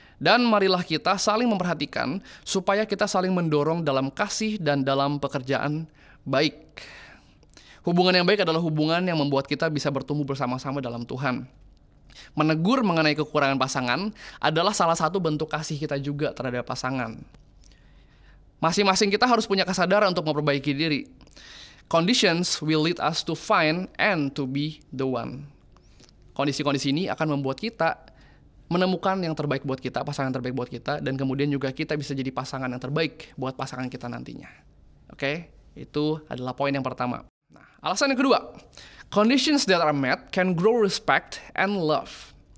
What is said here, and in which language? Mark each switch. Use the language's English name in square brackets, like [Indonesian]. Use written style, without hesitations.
[Indonesian] Dan marilah kita saling memperhatikan supaya kita saling mendorong dalam kasih dan dalam pekerjaan baik. Hubungan yang baik adalah hubungan yang membuat kita bisa bertumbuh bersama-sama dalam Tuhan. Menegur mengenai kekurangan pasangan adalah salah satu bentuk kasih kita juga terhadap pasangan. Masing-masing kita harus punya kesadaran untuk memperbaiki diri. [English] Conditions will lead us to find and to be the one. [Indonesian] Kondisi-kondisi ini akan membuat kita menemukan yang terbaik buat kita, pasangan terbaik buat kita, dan kemudian juga kita bisa jadi pasangan yang terbaik buat pasangan kita nantinya. Oke? Itu adalah poin yang pertama. Nah, alasan yang kedua, [English] conditions that are met can grow respect and love.